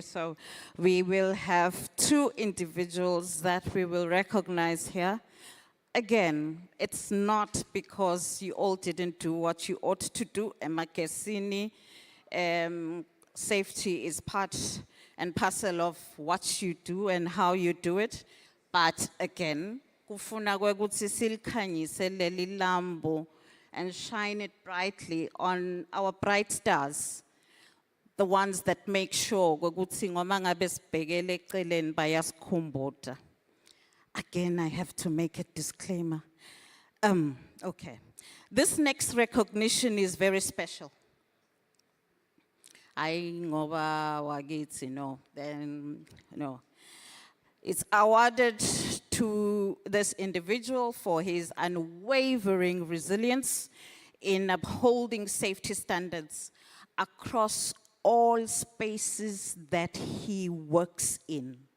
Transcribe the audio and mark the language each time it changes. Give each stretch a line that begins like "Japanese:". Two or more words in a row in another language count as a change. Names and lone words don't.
English: So we will have 2 individuals that we will recognize here. Again, it's not because you all didn't do what you ought to do. Emakesini, safety is part and parcel of what you do and how you do it. But again,
Swati: kufuna kwekuthi silikhanyise leli lambu
English: and shine it brightly on our bright stars, the ones that make sure
Swati: kwekuthi ngoma ngabe sibhekele eceleni bayasikhumbuza.
English: Again, I have to make a disclaimer. Okay, this next recognition is very special. I ngoba wagithi no, then no. It's awarded to this individual for his unwavering resilience in upholding safety standards across all spaces that he works in.